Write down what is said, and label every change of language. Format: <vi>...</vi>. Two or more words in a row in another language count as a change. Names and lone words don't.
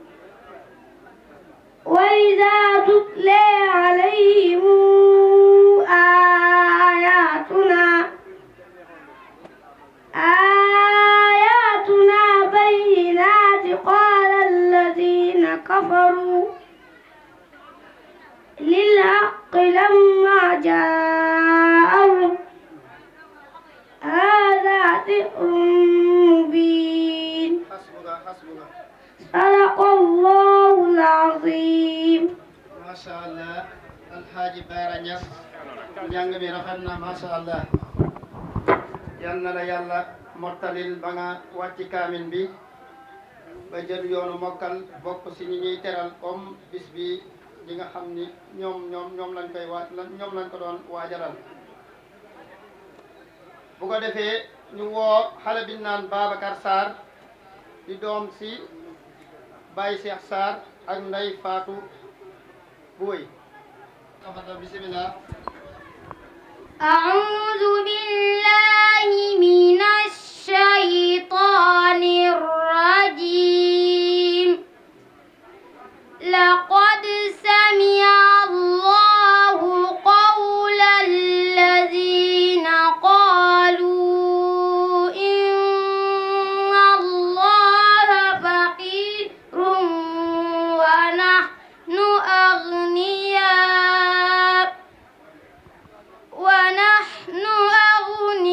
<ar>وإذا تتلى عليهم آياتنا بينات قال الذين كفروا للحق لما جاءهم هذا سحر مبين صدق الله العظيم. ما شاء الله</ar> <wo>الحاج Baara Ñas njàng mi rafet na</wo> <ar>ما شاء الله</ar> <wo>yal na la yàlla mottalil ba nga wàcc kaamin bi ba jël yoonu mokkal bokk ci ñi ñuy teral comme bis bi di nga xam ni ñoom lañ koy ñoom lañ ko doon waajalal bu ko defee ñu woo xale bi naan Babacar Sarr di doom ci Baye Cheikh Sarr ak Ndey Fatou Boy</wo> <ar>تفضل بسم الله. أعوذ بالله من الشيطان الرجيم لقد سمع الله قول الذين قالوا إن الله فقير ونحن أغنياء</ar>